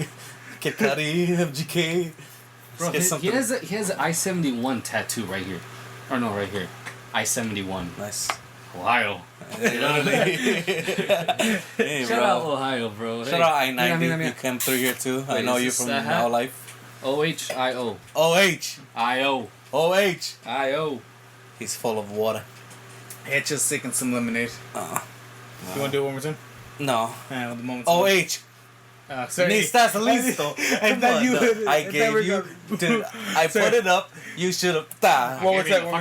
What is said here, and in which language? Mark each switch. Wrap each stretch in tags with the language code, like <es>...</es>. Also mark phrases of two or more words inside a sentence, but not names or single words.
<en>Kid Cudi, MGK. Bro, he has an I-71 tattoo right here. Or no, right here. I-71. Nice. Ohio. Hey, Shout out Ohio, bro. Shout out I-90. You came through here too. Wait, I know you from now life. O-H-I-O. O-H. I-O. O-H. I-O. He's full of water. It's just sick and some lemonade. You want to do it one more time? No. The moment. O-H. Sorry.</en> <es>Ni estás listo.</es> <en>I gave you. Dude, I put it up. You should have.</en> <es>What was that? One more</es>